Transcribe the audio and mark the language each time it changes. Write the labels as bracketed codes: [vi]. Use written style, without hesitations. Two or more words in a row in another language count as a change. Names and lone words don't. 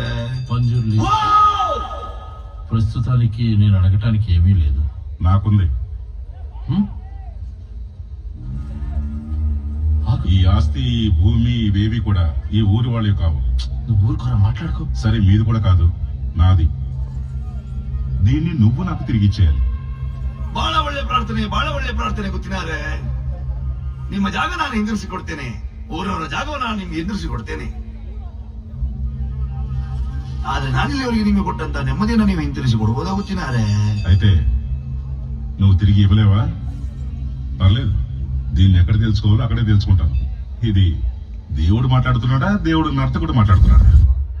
[te] పంజుర్లి, ప్రస్తుతానికి నేను అడగటానికి ఏమీ లేదు. నాకుంది. ఈ ఆస్తి, ఈ భూమి, ఇవేవి కూడా ఈ ఊరి వాళ్ళవి కావు. నువ్వు ఊరుకోరా, మాట్లాడుకో. సరే, మీది కూడా కాదు, నాది. దీన్ని నువ్వు నాకు తిరిగిచ్చేయాలి. [kn] ಬಹಳ ಒಳ್ಳೆ ಪ್ರಾರ್ಥನೆ ಗೊತ್ತಿನಾರೆ. ನಿಮ್ಮ ಜಾಗ ನಾನು ಹಿಂದಿರಿಸಿಕೊಡ್ತೇನೆ, ಊರವರ ಜಾಗವನ್ನು ನಾನು ನಿಮ್ಗೆ ಹಿಂದಿರಿಸಿಕೊಡ್ತೇನೆ. ಆದ್ರೆ ನಾನಿಲ್ಲಿವರೆಗೆ ನಿಮಗೆ ಕೊಟ್ಟಂತ ನೆಮ್ಮದಿಯನ್ನು ನೀವು ಹಿಂತಿರಿಸಿ ಕೊಡ್ಬೋದಾ ಗೊತ್ತಿನಾರೆ? [te] అయితే నువ్వు తిరిగి ఇవ్వలేవా? పర్లేదు, దీన్ని ఎక్కడ తెలుసుకోవాలో అక్కడే తెలుసుకుంటాను. ఇది దేవుడు మాట్లాడుతున్నాడా, దేవుడు నర్తకుడు మాట్లాడుతున్నాడా?